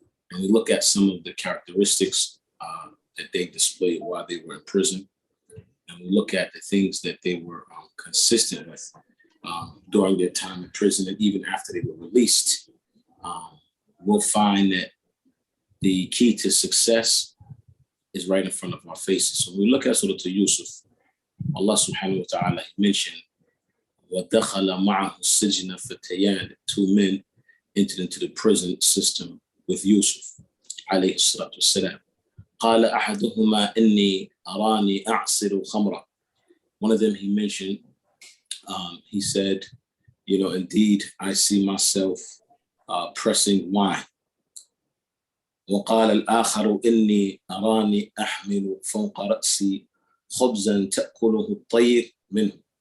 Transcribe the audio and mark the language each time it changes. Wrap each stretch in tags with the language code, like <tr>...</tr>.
<en>and we look at some of the characteristics that they displayed while they were in prison, and we look at the things that they were consistent with during their time in prison and even after they were released, we'll find that the key to success is right in front of our faces. So when we look at Surah Yusuf, Allah subhanahu wa ta'ala mentioned, وَدَخَلَ مَعَهُ السِّجْنَ فَتَيَانِ, two men entered into the prison system with Yusuf, alayhi salatu wassalam.</en> <ar>قَالَ أَحَدُهُمَا إِنِّي أَرَانِي أَعْصِرُ خَمْرًا.</ar> <en>One of them, he mentioned, he said, indeed, I see myself pressing wine.</en> <ar>وقال الآخر إني أراني أحمل فوق رأسي خبزا تأكله الطير منه.</ar>